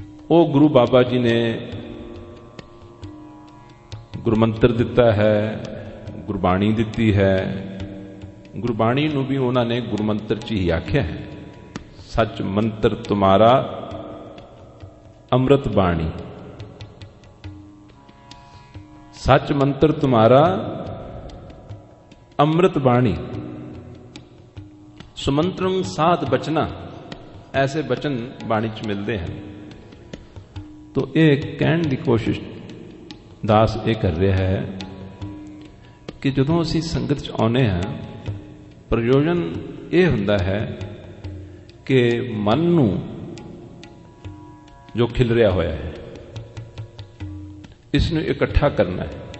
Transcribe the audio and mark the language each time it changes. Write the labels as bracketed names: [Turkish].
[Punjabi] ਉਹ ਗੁਰੂ ਬਾਬਾ ਜੀ ਨੇ ਗੁਰਮੰਤਰ ਦਿੱਤਾ ਹੈ, ਗੁਰਬਾਣੀ ਦਿੱਤੀ ਹੈ। ਗੁਰਬਾਣੀ ਨੂੰ ਵੀ ਉਹਨਾਂ ਨੇ ਗੁਰਮੰਤਰ 'ਚ ਹੀ ਆਖਿਆ ਹੈ, ਸੱਚ ਮੰਤਰ ਤੁਮਾਰਾ ਅੰਮ੍ਰਿਤ ਬਾਣੀ। [Hindi] सच मंत्र तुम्हारा अमृत बाणी। सुमंत्रम साध बचना, ऐसे बचन बाणी च मिलते हैं। तो ये कहने की कोशिश [Punjabi] ਦਾਸ ਇਹ ਕਰ ਰਿਹਾ ਹੈ ਕਿ ਜਦੋਂ ਅਸੀਂ ਸੰਗਤ 'ਚ ਆਉਂਦੇ ਹਾਂ, ਪ੍ਰਯੋਜਨ ਇਹ ਹੁੰਦਾ ਹੈ ਕਿ ਮਨ ਨੂੰ ਜੋ ਖਿਲ ਰਿਹਾ ਹੋਇਆ ਹੈ, ਇਸ ਨੂੰ ਇਕੱਠਾ ਕਰਨਾ ਹੈ।